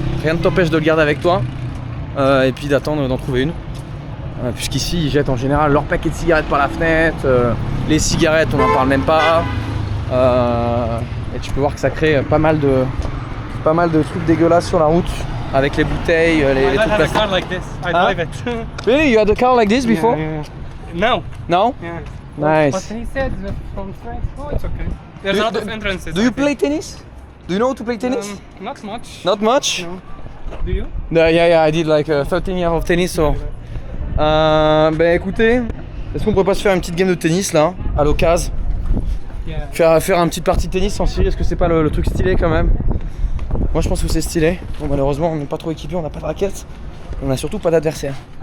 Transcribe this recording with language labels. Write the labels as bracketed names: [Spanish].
[French] Rien ne t'empêche de le garder avec toi et puis d'attendre d'en trouver une. Puisqu'ici ils jettent en général leur paquet de cigarettes par la fenêtre. Les cigarettes on n'en parle même pas. Et tu peux voir que ça crée pas mal de trucs dégueulasses sur la route avec les bouteilles, les trucs [English] I had a car [French] plastiques. [English] like this. I drive it. Really? You had a car like this before? Yeah. No. No? Yeah. Nice. But he said that from France. Oh, it's okay. There's a lot of entrances. Do you play tennis? Do you know how to play tennis? Not much. Not much? No. Do you? No, yeah, I did like 13 years of tennis, so... [French] bah écoutez, est-ce qu'on pourrait pas se faire une petite game de tennis là, à l'occasion? [English] Yeah. [French] Faire une petite partie de tennis en Syrie, est-ce que c'est pas le truc stylé quand même? Moi je pense que c'est stylé. Bon malheureusement on n'est pas trop équipé, on n'a pas de raquettes. On a surtout pas d'adversaire.